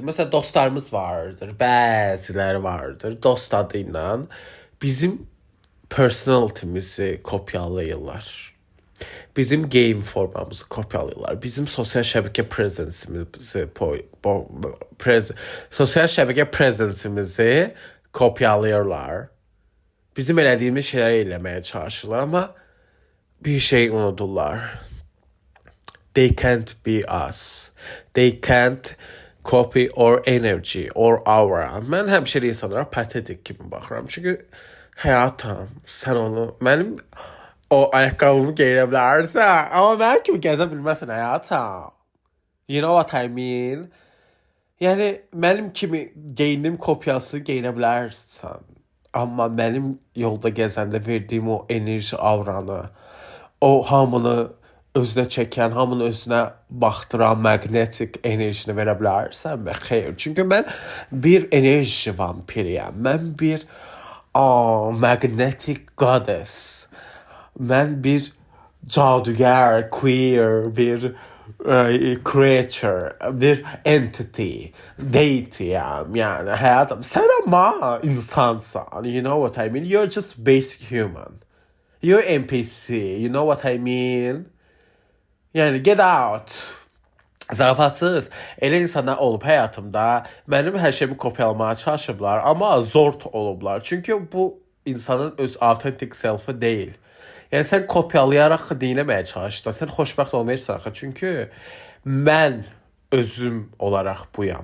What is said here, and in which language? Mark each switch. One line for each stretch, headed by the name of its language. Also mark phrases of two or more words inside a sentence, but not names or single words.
Azerbaijani: Mesela dostlarımız vardır, bəziləri vardır. Dost adıyla bizim personality'mizi kopyalayırlar. Bizim game formamızı kopyalayırlar. Bizim sosyal şəbəkə sosyal şəbəkə presence'imizi kopyalayırlar. Bizim elədiyimiz şeyler eləməyə çalışırlar, ama bir şey unudurlar.
English: They can't be us. They can't copy our energy or aura.
Azerbaijani: Mən həmişə insanlara patetik kimi baxıram. Çünki həyatım, sən onu, mənim o ayaqqabımı geyinə bilərsən, amma mənim kimi gəzə bilməsən həyatım.
English: You know what I mean?
Azerbaijani: Yəni, mənim kimi geyinim kopyası geyinə bilərsən. Amma benim yolda gəzəndə verdiyim o enerji avranı, o hamını özünə çəkən, hamını özünə baxdıran magnetik enerjini verə bilərsən və xeyr. Çünki mən bir enerji vampiriyəm. Mən bir
English: magnetic goddess.
Azerbaijani: mən bir cadugar, queer, bir creature, bir entity, deity'yəm.
Turkish: Yani hayatım. Sen ama insansan.
English: You know what I mean? You're just basic human. You're NPC. You know what I mean? Yani get out.
Azerbaijani: Zarafatsız. Elə insanlar olub həyatımda. Mənim hər şeyimi kopyalamaya çalışıblar, amma zor olublar. Çünki bu insanın öz
English: authentic self'ı
Azerbaijani: deyil. Yəni sən kopyalayaraq dinləməyə çalışırsan, sən xoşbəxt olmayırsan axı. Çünki mən özüm olaraq buyam.